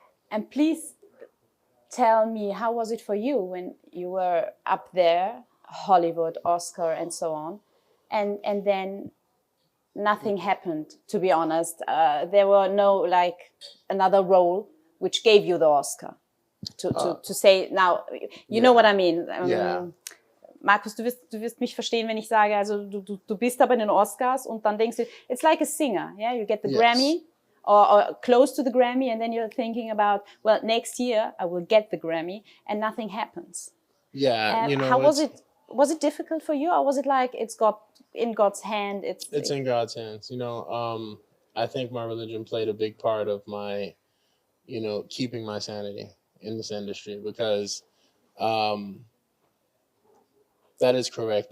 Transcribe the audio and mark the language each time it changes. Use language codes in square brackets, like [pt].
[en] And please tell me, how was it for you when you were up there, Hollywood, Oscar, and so on, and then nothing happened, to be honest. There were no, like, another role which gave you the Oscar. To say, now, you know what I mean. Yeah. [de] Markus, du wirst mich verstehen, wenn ich sage, also du bist da bei den Oscars und dann denkst du, [en] it's like a singer, yeah? You get the Yes. Grammy or close to the Grammy, and then you're thinking about, well, next year I will get the Grammy, and nothing happens. Yeah, you know, how was it? Was it difficult for you, or was it like it's in God's hand? It's in God's hands. You know, I think my religion played a big part of my, you know, keeping my sanity in this industry, because that is correct.